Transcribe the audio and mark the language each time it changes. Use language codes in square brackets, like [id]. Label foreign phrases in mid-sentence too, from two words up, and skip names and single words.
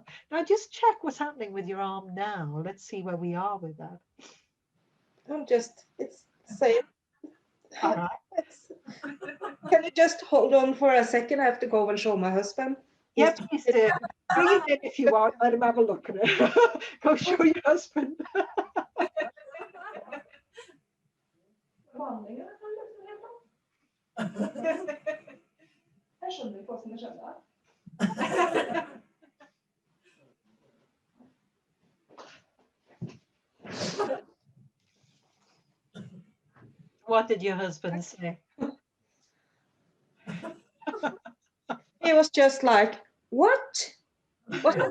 [en] Now, just check what's happening with your arm now. Let's see where we are with that. It's same. All right. Can you just hold on for a second? I have to go and show my husband. Yeah, please do. Bring him in if you want. Let him have a look at it. Go show your husband. [no] Jeg skjønner ikke hvordan det skjedde. [en] What did your husband say? He was just like, what? What?